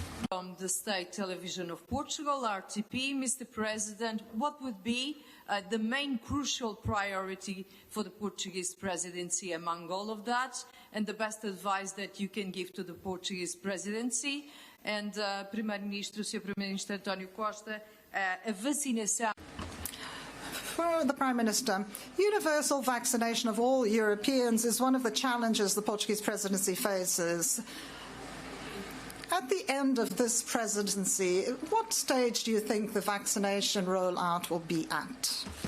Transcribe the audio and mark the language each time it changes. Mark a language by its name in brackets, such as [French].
[English] From the State Television of Portugal, RTP, Mr. President, what would be the main crucial priority for the Portuguese presidency among all of that, and the best advice that you can give to the Portuguese presidency? [Portuguese] And Primeiro-Ministro, Sr. Primeiro-Ministro António Costa, a vacinação. [English] For the Prime Minister, universal vaccination of all Europeans is one of the challenges the Portuguese presidency faces. At the end of this presidency, what stage do you think the vaccination rollout will be at?